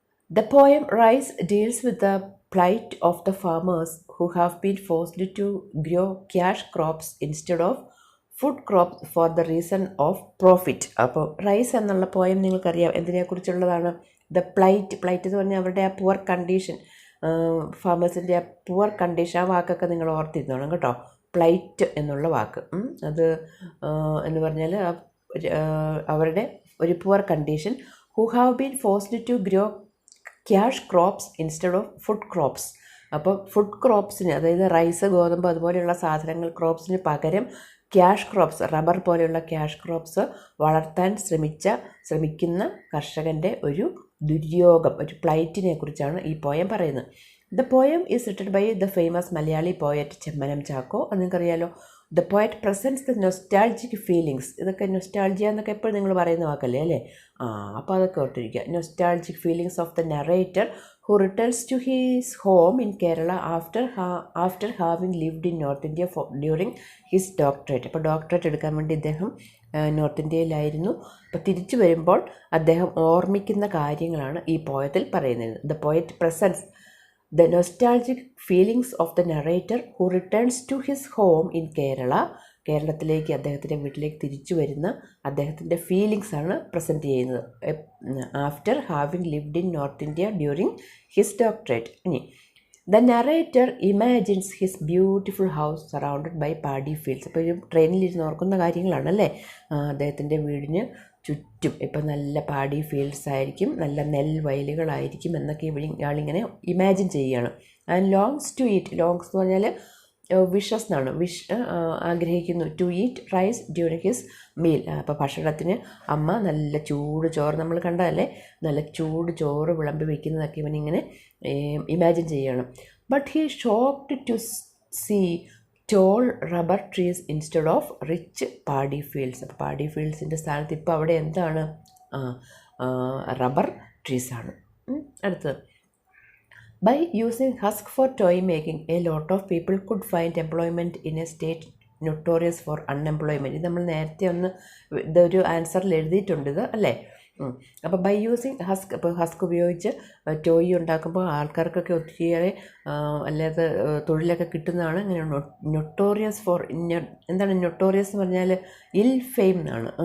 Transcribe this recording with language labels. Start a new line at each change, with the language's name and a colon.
English: The poem Rice deals with the plight of the farmers who have been forced to grow cash crops instead of food crop for the reason of profit.
Malayalam: അപ്പോൾ rice എന്നുള്ള poem നിങ്ങൾക്കറിയാം എന്തിനെക്കുറിച്ചുള്ളതാണ്. The plight എന്ന് പറഞ്ഞാൽ അവരുടെ ആ poor condition, ഫാമേഴ്സിൻ്റെ ആ poor condition, ആ വാക്കൊക്കെ നിങ്ങൾ ഓർത്തിരുന്നോണം കേട്ടോ. പ്ലൈറ്റ് എന്നുള്ള വാക്ക്, അത് എന്ന് പറഞ്ഞാൽ അവരുടെ ഒരു poor condition.
English: Who have been forced to grow cash crops instead of food crops.
Malayalam: അപ്പോൾ ഫുഡ് ക്രോപ്സിന്, അതായത് റൈസ്, ഗോതമ്പ് അതുപോലെയുള്ള സാധനങ്ങൾ, ക്രോപ്സിന് പകരം ക്യാഷ് ക്രോപ്സ്, റബ്ബർ പോലെയുള്ള ക്യാഷ് ക്രോപ്സ് വളർത്താൻ ശ്രമിക്കുന്ന കർഷകൻ്റെ ഒരു ദുര്യോഗം, ഒരു പ്ലൈറ്റിനെ കുറിച്ചാണ് ഈ പോയം പറയുന്നത്.
English: The poem is written by the famous Malayali poet Chemmanam Chacko.
Malayalam: അത് നിങ്ങൾക്കറിയാലോ.
English: The poet presents the nostalgic feelings.
Malayalam: ഇതൊക്കെ നൊസ്റ്റാൾജിയ എന്നൊക്കെ എപ്പോഴും നിങ്ങൾ പറയുന്ന വാക്കല്ലേ അല്ലേ? അപ്പോൾ അതൊക്കെ ഓർത്തിരിക്കുക.
English: Nostalgic feelings of the narrator who returns to his home in Kerala after having lived in North India during his doctorate.
Malayalam: അപ്പോൾ ഡോക്ടറേറ്റ് എടുക്കാൻ വേണ്ടി ഇദ്ദേഹം നോർത്ത് ഇന്ത്യയിലായിരുന്നു. അപ്പോൾ തിരിച്ചു വരുമ്പോൾ അദ്ദേഹം ഓർമ്മിക്കുന്ന കാര്യങ്ങളാണ് ഈ പോയത്തിൽ പറയുന്നത്.
English: The poet presents the nostalgic feelings of the narrator who returns to his home in Kerala.
Malayalam: കേരളത്തിലേക്ക്, അദ്ദേഹത്തിൻ്റെ വീട്ടിലേക്ക് തിരിച്ചു വരുന്ന അദ്ദേഹത്തിൻ്റെ ഫീലിങ്സാണ് പ്രസൻറ്റ് ചെയ്യുന്നത്.
English: After having lived in North India during his doctorate. ഇനി The narrator imagines his beautiful house surrounded by paddy fields.
Malayalam: അപ്പോൾ ഒരു ട്രെയിനിലിരുന്ന് ഓർക്കുന്ന കാര്യങ്ങളാണല്ലേ. അദ്ദേഹത്തിൻ്റെ വീടിന് ചുറ്റും ഇപ്പം നല്ല പാഡി ഫീൽഡ്സ് ആയിരിക്കും, നല്ല നെൽവയലുകളായിരിക്കും എന്നൊക്കെ ഇയാളിങ്ങനെ ഇമാജിൻ ചെയ്യുകയാണ്.
English: and longs to eat, longs
Malayalam: എന്ന് പറഞ്ഞാൽ വിഷസ് എന്നാണ്, ആഗ്രഹിക്കുന്നു.
English: To eat rice during his meal.
Malayalam: അപ്പോൾ ഭക്ഷണത്തിന് അമ്മ നല്ല ചൂട് ചോറ്, നമ്മൾ കണ്ടതല്ലേ, നല്ല ചൂട് ചോറ് വിളമ്പി വയ്ക്കുന്നതൊക്കെ ഇവനിങ്ങനെ ഇമാജിൻ ചെയ്യുകയാണ്.
English: But he shocked to see tall rubber trees instead of rich paddy fields.
Malayalam: അപ്പോൾ പാഡി ഫീൽഡ്സിൻ്റെ സ്ഥാനത്ത് ഇപ്പോൾ അവിടെ എന്താണ്, റബ്ബർ ട്രീസാണ്.
English: അടുത്തത്, by using husk for toy making, a lot of people could find employment in a state notorious for unemployment.
Malayalam: ഇത് നമ്മൾ നേരത്തെ ഇതൊരു ആൻസറിൽ എഴുതിയിട്ടുണ്ട് ഇത്, അല്ലേ. അപ്പോൾ ബൈ യൂസിങ് ഹസ്ക്, ഇപ്പോൾ ഹസ്ക് ഉപയോഗിച്ച് ടോയ് ഉണ്ടാക്കുമ്പോൾ ആൾക്കാർക്കൊക്കെ ഒത്തിരിയേറെ അല്ലാതെ തൊഴിലൊക്കെ കിട്ടുന്നതാണ്. ഇങ്ങനെ നൊട്ടോറിയസ് ഫോർ, എന്താണ് നൊട്ടോറിയസ് എന്ന് പറഞ്ഞാൽ ഇൽ ഫെയിം എന്നാണ്.